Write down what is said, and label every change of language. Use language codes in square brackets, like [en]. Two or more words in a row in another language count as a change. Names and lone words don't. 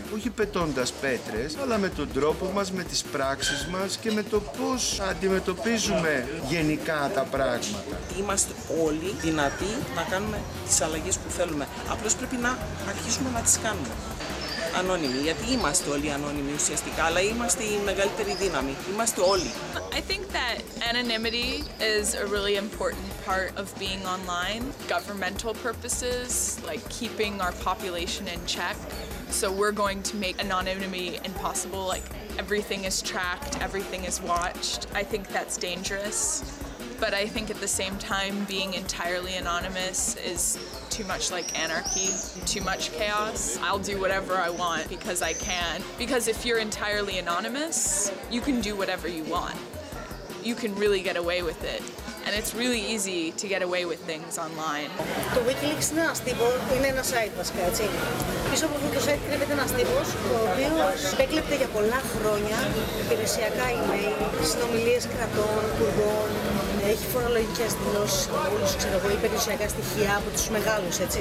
[el] Όχι πετώντας πέτρες, αλλά με τον τρόπο μας, με τις πράξεις μας και με το πώς αντιμετωπίζουμε γενικά τα πράγματα. Είμαστε όλοι δυνατοί να κάνουμε τις αλλαγές που θέλουμε. Απλώς πρέπει να αρχίσουμε να τις κάνουμε. Ανώνυμοι, γιατί είμαστε όλοι ανώνυμοι ουσιαστικά, αλλά είμαστε η μεγαλύτερη δύναμη. Είμαστε όλοι. [en] I think that anonymity is a really important part of being online. Governmental purposes, like keeping our population in check, So we're going to make anonymity impossible. Like everything is tracked, everything is watched. I think that's dangerous. But I think at the same time, being entirely anonymous is too much like anarchy, too much chaos. I'll do whatever I want because I can. Because if you're entirely anonymous, you can do whatever you want. You can really get away with it. And it's really easy to get away with things online. [el] Το Wikileaks είναι ένας τύπος, είναι ένα site βασικά, έτσι. Πίσω από αυτό το site κρύβεται ένας τύπος, ο οποίος επέκλεπτε για πολλά χρόνια υπηρεσιακά email, συνομιλίες κρατών, υπουργών, έχει φορολογικές δηλώσεις, ξέρω εγώ, ή περιουσιακά στοιχεία από τους μεγάλους, έτσι.